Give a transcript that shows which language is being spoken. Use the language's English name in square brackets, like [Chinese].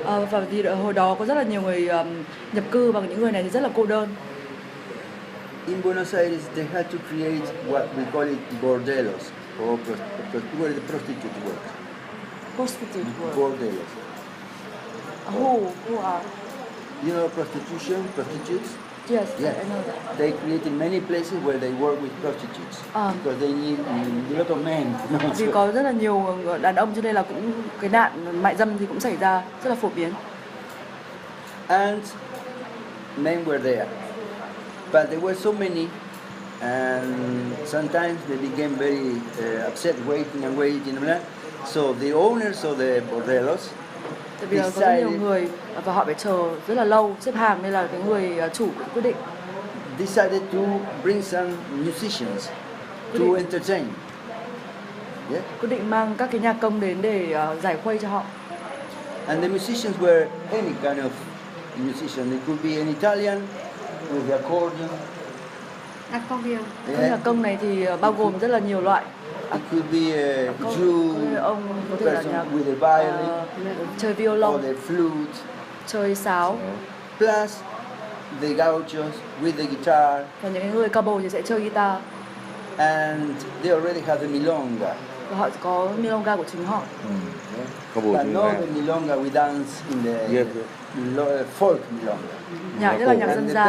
[Vietnamese] Và vì hồi đó có rất là nhiều người nhập cư và những người này thì rất là cô đơn. [English] In Buenos Aires, they had to create what we call it bordellos, or where the prostitute work. Prostitute work. Bordellos. Who are? You know prostitution, prostitutes? Yes, yeah. I know that. They created many places where they work with prostitutes because they need a lot of men. [Vietnamese] Vì có rất là nhiều đàn ông cho nên là cũng cái nạn mại dâm thì cũng xảy ra rất là phổ biến. [English] And men were there. But there were so many, and sometimes they became very upset, waiting. So the owners of the bordellos [Vietnamese] Tại vì có rất nhiều người và họ phải chờ rất là lâu xếp hàng nên là cái người chủ quyết định [English] decided to bring some musicians to entertain. Yeah. [Vietnamese] Quyết định mang các cái nhạc công đến để giải khuây cho họ. [English] And the musicians were any kind of musician. They could be an Italian with the accordion. Accordion. Yeah. [Vietnamese] Nhạc công này thì bao gồm rất là nhiều loại. [English] It could be a Jew, [Vietnamese] ông có thể là nhạc [English] with a violin, [Vietnamese] chơi violon, [English] or the flute, [Vietnamese] chơi sáo. [English] Plus the gauchos with the guitar. [Vietnamese] Và những người cowboy thì sẽ chơi guitar. [English] And they already have the milonga. [Vietnamese] Và họ có milonga của chính họ. [English] But not the milonga we dance in the folk milonga. [Vietnamese] Nhạc rất là nhạc dân gian.